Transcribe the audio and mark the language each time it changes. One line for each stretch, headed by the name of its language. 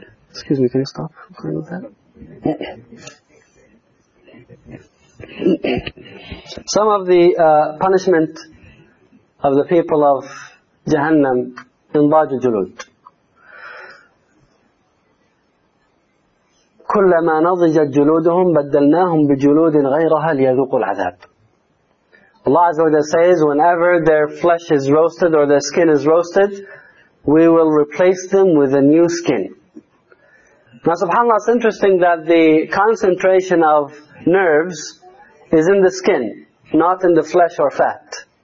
English: Excuse me, can you stop? Can you do that? Some of the punishment of the people of Jahannam in Dajj al-Julud.
Arabic: كلما نضجت جلودهم بدلناهم بجلود غيرها ليذوقوا العذاب.
English: Allah Azza wa Jalla says, whenever their flesh is roasted or their skin is roasted, we will replace them with a new skin. Now subhanAllah, it's interesting that the concentration of nerves is in the skin, not in the flesh or fat.